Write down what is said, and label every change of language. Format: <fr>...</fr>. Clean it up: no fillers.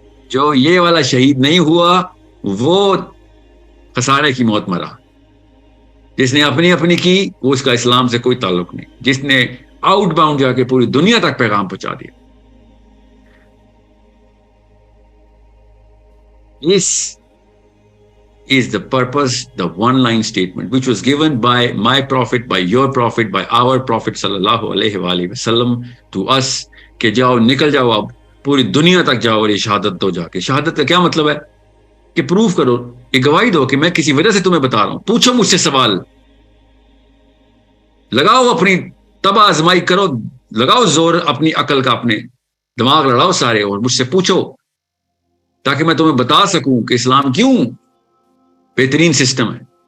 <ur>جو یہ والا شہید نہیں ہوا وہ خسارے کی موت مرا. جس نے اپنی کی وہ اس کا اسلام سے کوئی تعلق نہیں. جس نے آؤٹ باؤنڈ جا کے پوری دنیا تک پیغام پہنچا دیا.</ur> <en>This is the purpose, the one-line statement which was given by my prophet, by your prophet, by our prophet sallallahu alaihi wasallam to us</en> <ur>کہ جاؤ نکل جاؤ اب پوری دنیا تک جاؤ اور یہ شہادت دو. جا کے شہادت کا کیا مطلب ہے کہ پروف کرو, یہ گواہی دو کہ میں کسی وجہ سے تمہیں بتا رہا ہوں. پوچھو مجھ سے سوال, لگاؤ اپنی تباہ آزمائی کرو, لگاؤ زور اپنی عقل کا, اپنے دماغ لڑاؤ سارے اور مجھ سے پوچھو تاکہ میں تمہیں بتا سکوں کہ اسلام کیوں بہترین سسٹم ہے.</ur>